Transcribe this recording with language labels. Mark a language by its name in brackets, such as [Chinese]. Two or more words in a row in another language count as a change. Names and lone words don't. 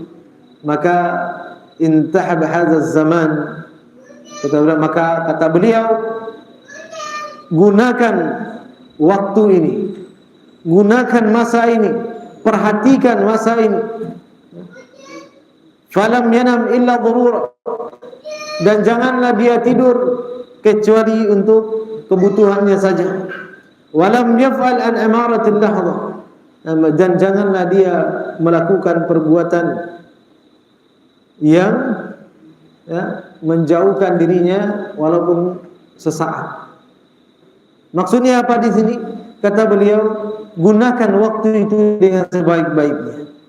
[Indonesian] Maka [Arabic] انتهب هذا الزمان, [Indonesian] maka kata beliau, gunakan waktu ini, gunakan masa ini, perhatikan masa ini. [Arabic] فلم ينم إلا ضرورة, [Indonesian] dan janganlah dia tidur kecuali untuk kebutuhannya saja. [Arabic] ولم يفعل عن عمارة اللحظة, [Indonesian] dan janganlah dia melakukan perbuatan yang menjauhkan dirinya walaupun sesaat. Maksudnya apa di sini? Kata beliau, gunakan waktu itu dengan sebaik-baiknya.